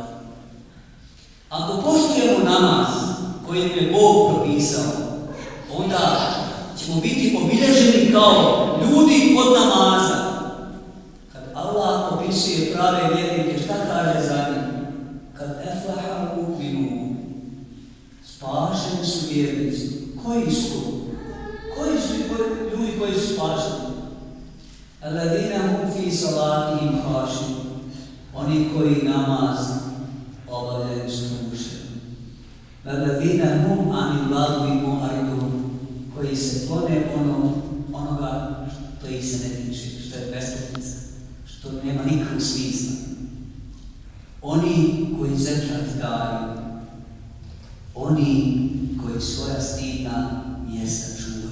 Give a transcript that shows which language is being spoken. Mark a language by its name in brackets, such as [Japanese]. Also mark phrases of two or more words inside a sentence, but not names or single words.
[Bosnian] Ako poštujemo namaz koji nam je Bog propisao, onda ćemo biti obilježeni kao ljudi od namaza. Kad Allah opisuje prave vjernike, šta kaže za njih? [Arabic] قد أفلح المؤمنون, [Bosnian] spašeni su vjernici. Koji su? Koji su ljudi koji su spašeni? [Arabic] الذين هم في صلاتهم خاشعون, [Bosnian] oni koji namaz obavljaju skrušeno. [Arabic] الذين هم عن اللغو معرضون, [Bosnian] koji se klone onoga što ih se ne tiče, što je besmislica, što nema nikakvog smisla. Oni koji zekat daju, oni koji svoja stidna mjesta čuvaju.